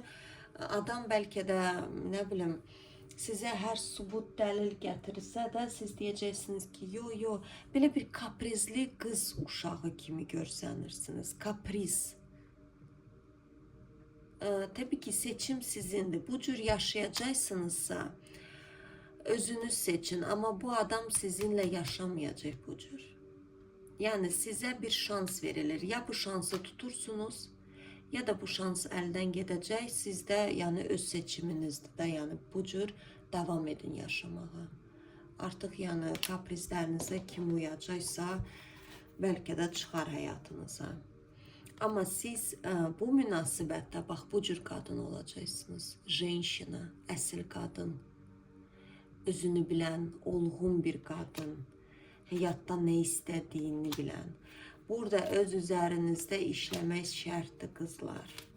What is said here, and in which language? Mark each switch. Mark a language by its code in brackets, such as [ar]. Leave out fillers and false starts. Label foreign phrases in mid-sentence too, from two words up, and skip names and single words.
[az] Adam bəlkə də, nə bilim, sizə hər subut dəlil gətirirsə də siz deyəcəksiniz ki, yo, belə bir kaprizli qız uşağı kimi görsənirsiniz. Kapriz. [tr] Tabii ki seçim sizindir. [az] Bu cür yaşayacaqsınızsa özünüz seçin. [tr] Ama bu adam sizinle yaşamayacak bu cür. Yani size bir şans verilir. [az] Ya bu şansı tutursunuz ya da bu şans elden gedəcək. Siz də yani öz seçiminizdir də yani bu cür devam edin yaşamağa. Artık yani kaprizlərinizə kim uyacaqsa belki de çıxar həyatınıza. Ama siz bu münasibətdə bax bu cür qadın olacaqsınız. Женщина, əsl qadın, özünü bilən, olğun bir qadın, həyatda nə istədiyini bilən. Burada öz üzərinizdə işləmək şərtdir qızlar.